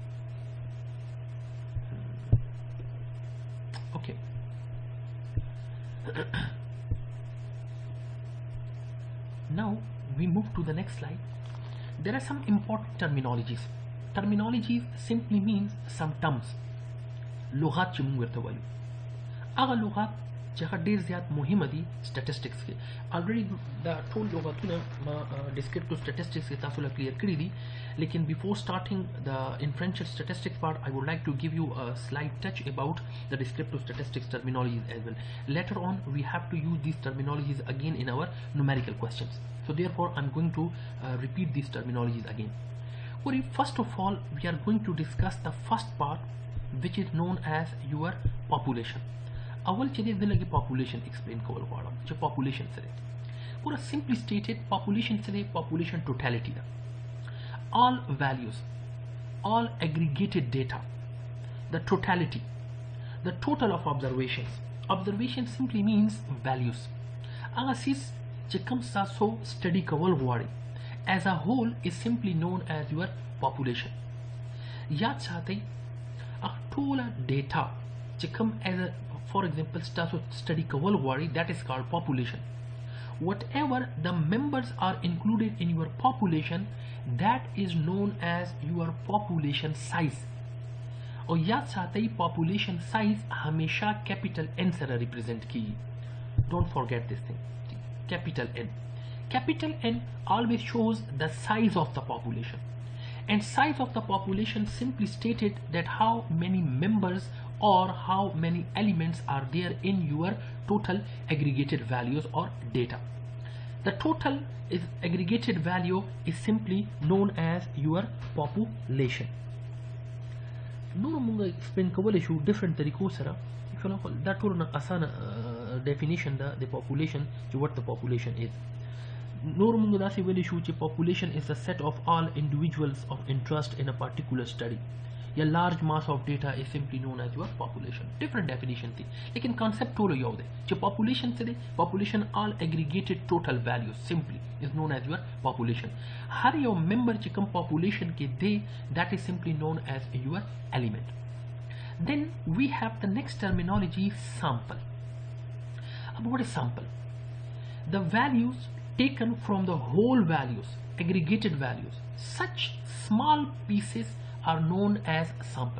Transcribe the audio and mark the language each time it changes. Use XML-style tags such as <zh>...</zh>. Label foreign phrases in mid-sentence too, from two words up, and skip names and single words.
<en>Okay. Now we move to the next slide. There are some important terminologies. Terminologies simply means some terms.</en> <ps>لغات چې موږ ورته وایو هغه لغات چې هغه ډېر زیات مهمه دي statistics کې.</ps> <en>already</en> <ps>دا ټول لغاتونه ما descriptive statistics کې تاسو له clear کړي دي، لیکن</ps> <en>before starting the inferential statistics part, I would like to give you a slight touch about the descriptive statistics terminologies as well. Later on we have to use these terminologies again in our numerical questions, so therefore I'm going to repeat these terminologies again. First of all, we are going to discuss the first part, which is known as your population.</en> <ps>اول چې د لګي</ps> <en>population explain</en> <ps>کول غواړم چې population څه دی. ګوره</ps> <en>simply stated</en> <ps>population څه دی؟</ps> <en>population totality ده. all values, all aggregated data, the totality, the total of observations. Observation simply means values.</en> <ps>هغه سیس چې کوم تاسو study کول غواړئ</ps> <en>as a whole is simply known as your population.</en> <ps>یاد ساتئ ټوله data چې کوم</ps> <en>as a, for example</en> <ps>تاسو study کول غواړئ,</ps> <en>that is called population. Whatever the members are included in your population, that is known as your population size.</en> <ps>او یاد ساتئ</ps> <en>population size</en> <ps>همیشه</ps> <en>capital N</en> <ps>سره represent کیږي.</ps> <en>Don't forget this thing. Capital N. capital N always shows the size of the population, and size of the population simply stated that how many members or how many elements are there in your total aggregated values or data. The total is aggregated value is simply known as your population.</en> <ps>نور موږ explain کولی شو different طریقو سره دا ټول نه اسانه definition ده د population چې</ps> <en>what the population is.</en> <ps>نور موږ داسې ویلی شو چې</ps> <en>population is a set of all individuals of interest in a particular study. A large mass of data is simply known as your population. Different definition</en> <ur>تھی لیکن</ur> <ps>concept ټول یو دی چې population څه دی.</ps> <en>population all aggregated total values simply is known as your population.</en> <ps>هر یو member چې کوم population کې دی</ps> <en>that is simply known as your element. Then we have the next terminology, sample. What is sample? The values taken from the whole values, aggregated values. Such small pieces are known as sample.</en>